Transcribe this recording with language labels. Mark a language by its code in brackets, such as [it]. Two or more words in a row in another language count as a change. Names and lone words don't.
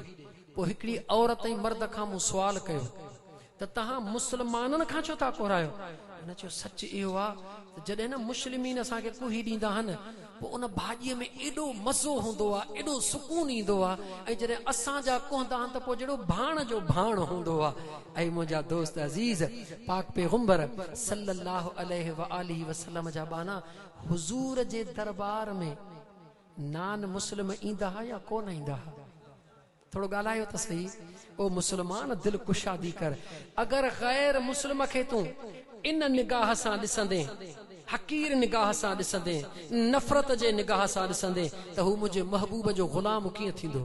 [sd] पोइ हिकिड़ी औरत ऐं मर्द खां मूं सुवाल कयो त तव्हां मुस्लमाननि खां छो था कोरायो? हुन चयो सच इहो आहे त जॾहिं न मुस्लिमीन असांखे कुही ॾींदा आहिनि पोइ उन भाॼीअ में एॾो मज़ो हूंदो आहे, एॾो सुकून ईंदो आहे, ऐं जॾहिं असांजा कोहंदा आहिनि त पोइ जहिड़ो भाण जो भाण हूंदो आहे। ऐं मुंहिंजा दोस्त अज़ीज़, पाक पैगंबर [ar] صلى الله عليه وآله وسلم [sd] जा बाना हुजूर जे दरबार में [en] non Muslim [sd] ईंदा या कोन ईंदा? थोड़ो ॻाल्हायो त सही। ओ मुसलमान दिल कुशादी कर, अगर गैर मुस्लिम खे तूं इन निगाह सां ॾिसंदे, हकीर निगाह सां ॾिसंदे, नफ़रत जे निगाह सां ॾिसंदे त हू मुंहिंजे महबूब जो ग़ुलाम कीअं थींदो?